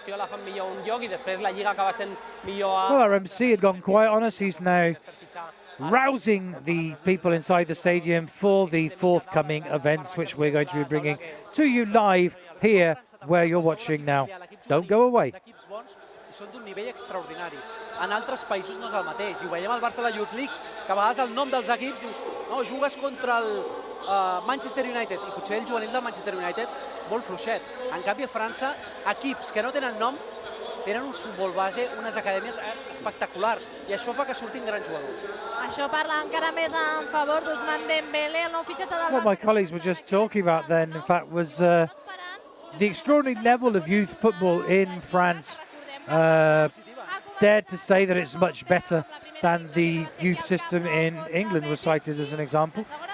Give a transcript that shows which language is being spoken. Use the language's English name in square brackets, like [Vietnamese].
[English] Well, our MC had gone quiet on us. He's now rousing the people inside the stadium for the forthcoming events, which we're going to be bringing to you live here where you're watching now. Don't go away. [Catalan] Són d'un nivell extraordinari. En altres països no és el mateix. I ho veiem al Barça a la Youth League, que a vegades el nom dels equips dius no, jugues contra el Manchester United, i potser el juvenil del Manchester United molt fluixet. En canvi, a França, equips que no tenen nom tenen un futbol base, unes acadèmies espectaculars, i això fa que surtin grans jugadors. Això parla encara més en favor d'Ousmane Dembélé, el nou fitxatge del Barça. [English] What my colleagues were just talking about then, in fact, was the extraordinary level of youth football in France. Dared to say that it's much better than the youth system in England was cited as an example.